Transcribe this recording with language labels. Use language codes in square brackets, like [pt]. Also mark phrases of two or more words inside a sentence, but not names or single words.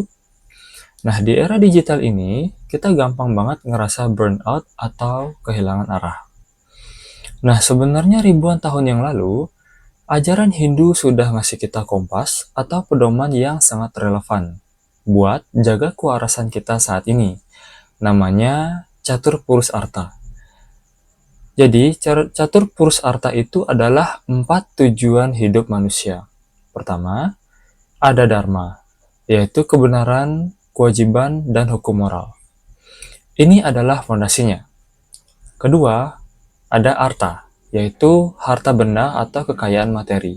[id] Nah, di era digital ini, kita gampang banget ngerasa burnout atau kehilangan arah. Nah, sebenarnya ribuan tahun yang lalu, ajaran Hindu sudah ngasih kita kompas atau pedoman yang sangat relevan buat jaga kewarasan kita saat ini. Namanya Catur Purus Arta. Jadi, catur purus arta itu adalah 4 tujuan hidup manusia. Pertama, ada dharma, yaitu kebenaran, kewajiban, dan hukum moral. Ini adalah fondasinya. Kedua, ada arta, yaitu harta benda atau kekayaan materi.